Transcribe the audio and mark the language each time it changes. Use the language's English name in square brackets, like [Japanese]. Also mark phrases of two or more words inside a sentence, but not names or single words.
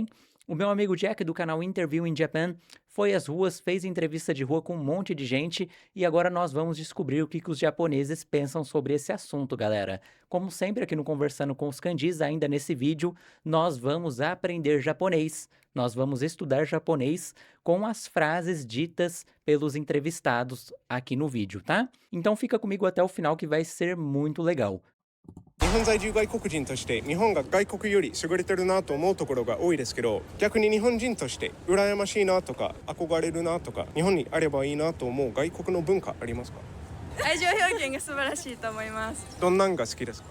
[Portuguese] O meu amigo Jack do canal Interview in Japan foi às ruas, fez entrevista de rua com um monte de gente e agora nós vamos descobrir o que os japoneses pensam sobre esse assunto, galera. Como sempre aqui no Conversando com os Candis, ainda nesse vídeo, nós vamos aprender japonês. Nós vamos estudar japonês com as frases ditas pelos entrevistados aqui no vídeo, tá? Então fica comigo até o final que vai ser muito legal. [Japanese] 日本在住外国人として日本が外国より優れてるなと思うところが多いですけど、逆に日本人として羨ましいなとか憧れるなとか日本にあればいいなと思う外国の文化ありますか？愛情表現が素晴らしいと思います。どんなんが好きですか？